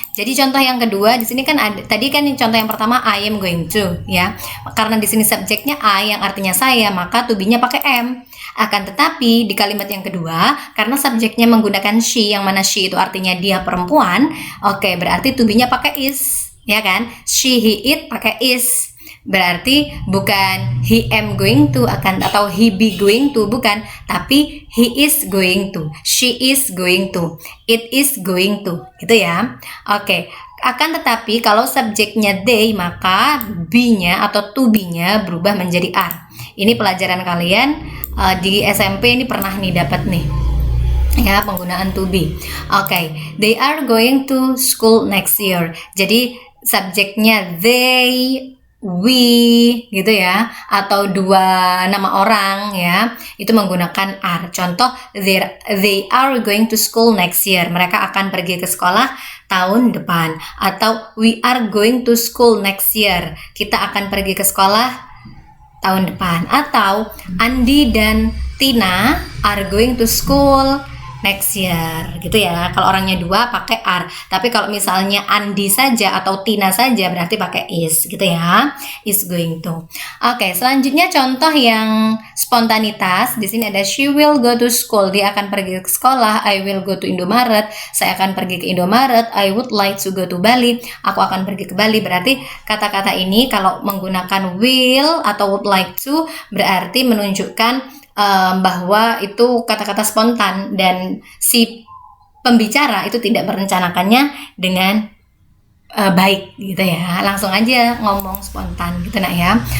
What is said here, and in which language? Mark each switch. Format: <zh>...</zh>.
<id>Jadi contoh yang kedua di sini kan ada, tadi kan contoh yang pertama</id> <en>I am going to</en> <id>ya. Karena di sini subjeknya I yang artinya saya, maka to be-nya pakai am. Akan tetapi di kalimat yang kedua karena subjeknya menggunakan she, yang mana she itu artinya dia perempuan, oke, berarti to be-nya pakai is, ya kan?</id> <en>She, he, it</en> <id>pakai</id> <en>is.</en> <id>Berarti bukan</id> <en>he am going to atau he be going to,</en> <id>bukan, tapi</id> <en>he is going to, she is going to, it is going to,</en> <id>gitu ya. Oke. Akan tetapi kalau subjeknya they, maka be-nya atau to be-nya berubah menjadi are. Ini pelajaran kalian di SMP ini pernah nih dapat nih. Ya, penggunaan to be. Oke.</id> <en>They are going to school next year.</en> <id>Jadi subjeknya they, we gitu ya, atau dua nama orang ya, itu menggunakan are. Contoh,</id> <en>they are going to school next year,</en> <id>mereka akan pergi ke sekolah tahun depan. Atau</id> <en>we are going to school next year,</en> <id>kita akan pergi ke sekolah tahun depan. Atau Andi dan Tina</id> <en>are going to school next year</en> <id>gitu ya. Kalau orangnya dua pakai are, tapi kalau misalnya Andi saja atau Tina saja berarti pakai is gitu ya.</id> <en>Is going to.</en> <id>Oke, selanjutnya contoh yang spontanitas. Di sini ada</id> <en>she will go to school,</en> <id>dia akan pergi ke sekolah.</id> <en>I will go to Indomaret,</en> <id>saya akan pergi ke Indomaret.</id> <en>I would like to go to Bali,</en> <id>aku akan pergi ke Bali. Berarti kata-kata ini kalau menggunakan will atau</id> <en>would like to</en> <id>berarti menunjukkan bahwa itu kata-kata spontan dan si pembicara itu tidak merencanakannya dengan baik gitu ya, langsung aja ngomong spontan gitu nak ya.</id>